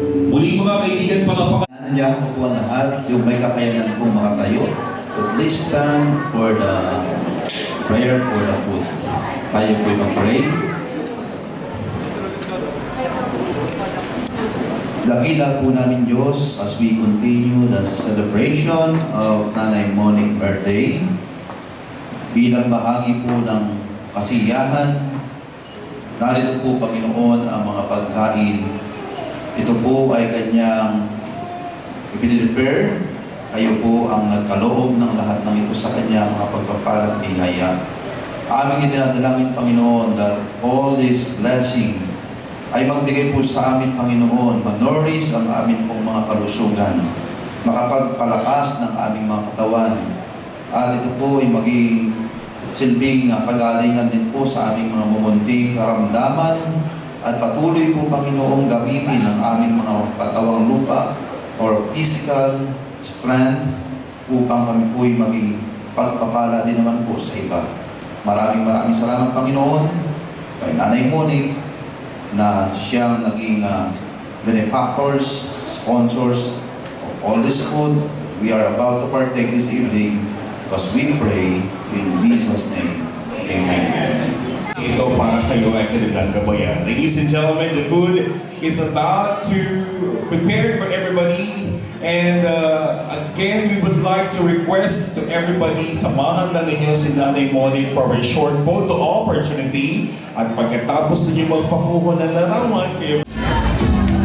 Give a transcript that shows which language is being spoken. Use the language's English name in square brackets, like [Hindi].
[Filipino] Muli mga kaibigan, palapakan. Nandiyan po po ang lahat, yung may kakayanan pong makatayo. [English] So please stand for the prayer for the food. [Filipino] Tayo po'y mag-pray. Dakila po namin Diyos [English] as we continue the celebration of Nanay Monic birthday. [Filipino] Bilang bahagi po ng kasiyahan, narito po Panginoon ang mga pagkain. Ito po ay kanyang ipiniprepare. Kayo po ang nagkaloob ng lahat ng ito sa kanya, mga pagpapalat biyaya. Aming idinadalangin, Panginoon, [English] that all this blessing [Filipino] ay magbigay po sa amin, Panginoon, manourish ang amin pong mga kalusugan, makapagpalakas ng aming mga katawan. At ito po ay maging silbing kagalingan din po sa aming mga mumunting karamdaman. At patuloy po, Panginoong, gamitin ang aming mga katawang lupa or [English] physical strength [Filipino] upang kami po ay maging pagpapala din naman po sa iba. Maraming salamat, Panginoon, kay Nanay Monic na siyang naging [English] benefactors, sponsors of all this food we are about to partake this evening because we pray in Jesus' name. Amen. [Filipino] Ito para kayo ay kanilang gabayan. [English] Ladies and gentlemen, the food is about to prepare for everybody. And again, we would like to request to everybody, [Filipino] samahan na ninyo [English] si Nanay Monic for a short photo opportunity. [Filipino] At pagkatapos ninyo magpakuha ng larawan, kayo ng 5,000